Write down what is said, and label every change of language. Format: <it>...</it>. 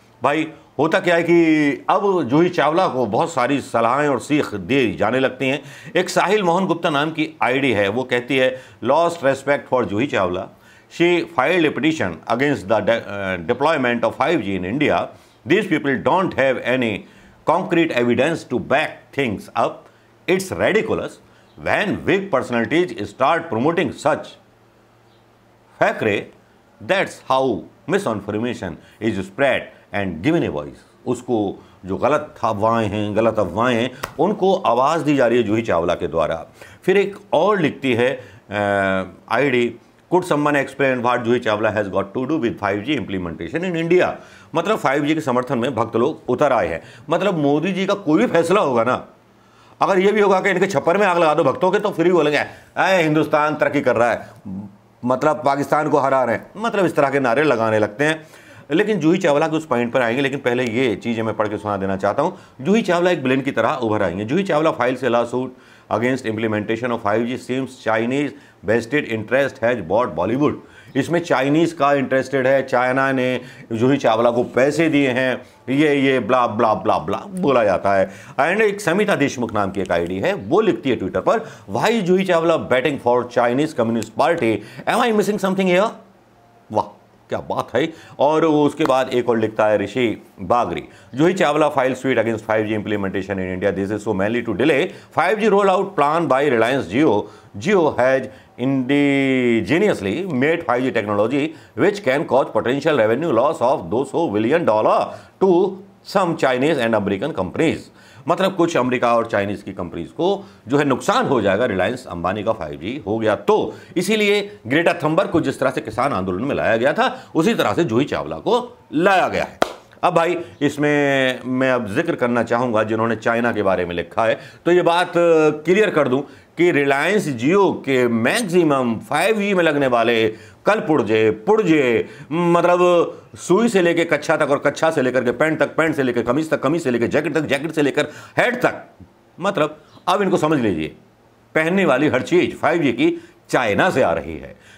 <hi>भाई होता क्या है कि अब जूही चावला को बहुत सारी सलाहें और सीख दी जाने लगती हैं। एक साहिल मोहन गुप्ता नाम की आईडी है, वो कहती है</hi> <en>Lost respect for Juhi Chawla, she filed a petition against the deployment of 5G in India. These people don't have any concrete evidence to back things up. It's ridiculous when big personalities start promoting such factory. That's how misinformation is spread and given a voice.</en> <hi>उसको जो गलत अफवाहें हैं उनको आवाज़ दी जा रही है जूही चावला के द्वारा। फिर एक और लिखती है ID,</hi> <en>Could someone explain what Juhi Chawla has got to do with 5G implementation in India?</en> <hi>मतलब 5G के समर्थन में भक्त लोग उतर आए हैं। मतलब मोदी जी का कोई भी फैसला होगा ना, अगर ये भी होगा कि इनके छप्पर में आग लगा दो भक्तों के, तो फिर भी बोलेंगे हिंदुस्तान तरक्की कर रहा है, मतलब पाकिस्तान को हरा रहे हैं, मतलब इस तरह के नारे लगाने लगते हैं। लेकिन जूही चावला के उस पॉइंट पर आएंगे, लेकिन पहले ये चीज़ें मैं पढ़ के सुना देना चाहता हूँ। जूही चावला एक विलेन की तरह उभर आई हैं।</hi> <en>Juhi Chawla files a lawsuit against implementation of 5G seems Chinese vested interest has bought Bollywood.</en> <hi>इसमें चाइनीज़ का इंटरेस्टेड है, चाइना ने जूही चावला को पैसे दिए हैं, ये ब्ला ब्ला ब्ला ब्ला बोला जाता है। एंड एक समिता देशमुख नाम की एक आईडी है, वो लिखती है ट्विटर पर,</hi> <en>Why Juhi Chawla batting for Chinese communist party, am I missing something here?</en> <hi>वाह क्या बात है। और उसके बाद एक और लिखता है ऋषि बागरी,</hi> <en>Juhi Chawla file suit against 5G implementation in India. This is so mainly to delay 5G rollout plan by Reliance Jio. Jio has indigenously made 5G technology which can cause potential revenue loss of $200 billion to some Chinese and American companies.</en> <hi>मतलब कुछ America और Chinese की companies को जो है नुकसान हो जाएगा रिलायंस अंबानी का 5G हो गया तो। इसीलिए ग्रेटा थंबर्ग को जिस तरह से किसान आंदोलन में लाया गया था, उसी तरह से जूही चावला को लाया गया है। अब भाई इसमें मैं अब जिक्र करना चाहूँगा जिन्होंने चाइना के बारे में लिखा है, तो ये बात क्लियर कर दूं कि रिलायंस जियो के मैक्सिमम 5G में लगने वाले कल पुर्जे मतलब सुई से लेकर कच्छा तक, और कच्छा से लेकर के पैंट तक, पैंट से लेकर कमीज तक, कमीज से लेकर जैकेट तक, जैकेट से लेकर हेड तक, मतलब अब इनको समझ लीजिए, पहनने वाली हर चीज़ 5G की चाइना से आ रही है।</hi>